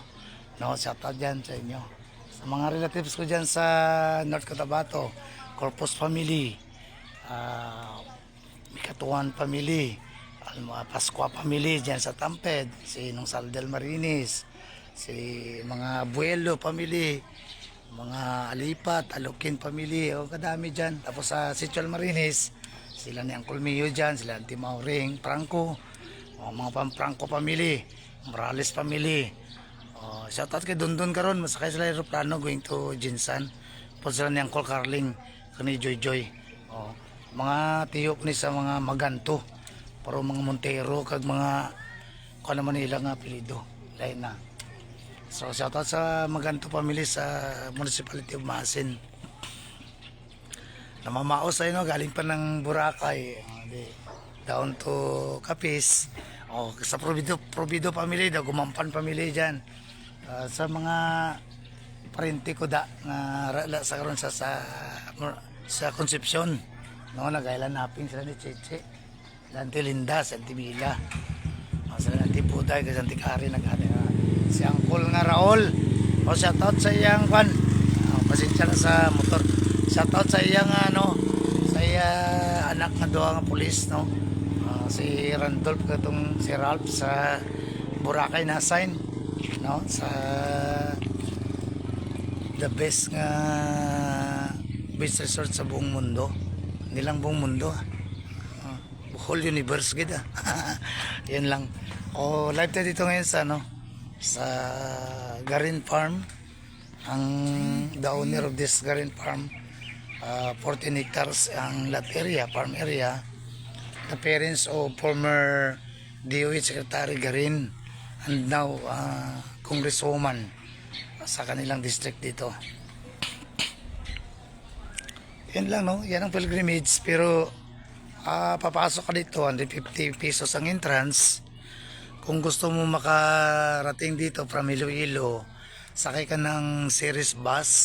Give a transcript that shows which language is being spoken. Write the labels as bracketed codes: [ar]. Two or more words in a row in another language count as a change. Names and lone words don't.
[hil] Shoutout dyan sa inyo, sa mga relatives ko dyan sa North Cotabato, Corpus family, Mikatuan family, Pascua family dyan sa Tamped, si Nung Saldel Marinis, si mga Buelo family, mga Alipat, Alukin family, kadami dyan. Tapos sa Sitio Marinis, sila ni Uncle Mio dyan, sila Auntie Mauring, Franco, mga Franco family, Morales family. Shoutout kay Dundun karon, masakay sila aeroplano [en] going to Jinsan. [hil] Po sila ni Uncle Carling, kani Joy Joy. Mga tiyok ni sa mga Maganto, pero mga Montero kag mga kung naman nila nga apelido, lain na. So shoutout sa Maganto family sa Municipality of Maasin. [tl] Namamaos ay galing pa ng Boracay, [en] down to Capiz. [hil] Sa Provido family, Gumampan family dyan. Sa mga parente ko nga sa karon sa Concepcion, nagailan naping sila ni Cheche, Auntie Linda, si Auntie Mila, sila Auntie Buday, kasi Auntie Karin, si Uncle nga Raul. Shoutout sa iyang pasensya na sa motor. Shoutout sa iyang sa iyang anak nga doa nga pulis, si Randolph, katong si Ralph sa Boracay na assign, sa [en] the best [hil] nga [en] beach resort [hil] sa [tl] buong mundo, [hil] nilang [tl] buong mundo, [en] whole universe [hil] gida. Yan lang. [tl] Live tayo dito ngayon sa sa Garin Farm. Ang [en] the owner of this [tl] Garin Farm, 14 hectares ang [en] lot area, farm area. The parents of former DOH Secretary Garin and now congresswoman [tl] sa kanilang district dito. Yan lang, no? Yan ang pilgrimage, pero papasok ka dito, 150 pesos ang entrance. Kung gusto mo makarating dito from Iloilo, sakay ka ng series bus.